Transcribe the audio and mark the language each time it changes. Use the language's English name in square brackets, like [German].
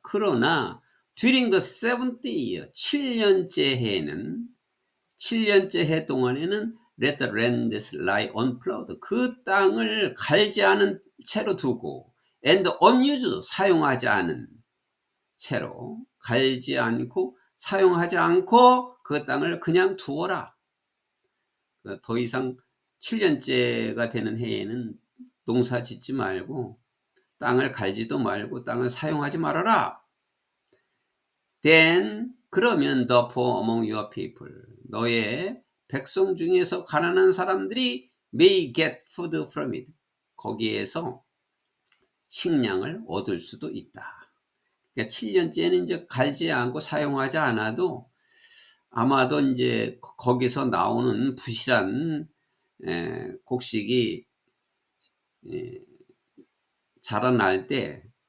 [Korean] 그러나 [English] during the 7th year, [Korean] 7년째 해에는, 7년째 해 동안에는 [English] let the land lie unplowed. [Korean] 그 땅을 갈지 않은 채로 두고 [English] and unused, [Korean] 사용하지 않은 채로, 갈지 않고 사용하지 않고 그 땅을 그냥 두어라. 더 이상 7년째가 되는 해에는 농사 짓지 말고 땅을 갈지도 말고 땅을 사용하지 말아라. [English] Then [Korean] 그러면 [English] the poor among your people, [Korean] 너의 백성 중에서 가난한 사람들이 [English] may get food from it. [Korean] 거기에서 식량을 얻을 수도 있다. 그러니까 7년째는 이제 갈지 않고 사용하지 않아도 아마도 이제 거기서 나오는 부실한 곡식이 자라날 때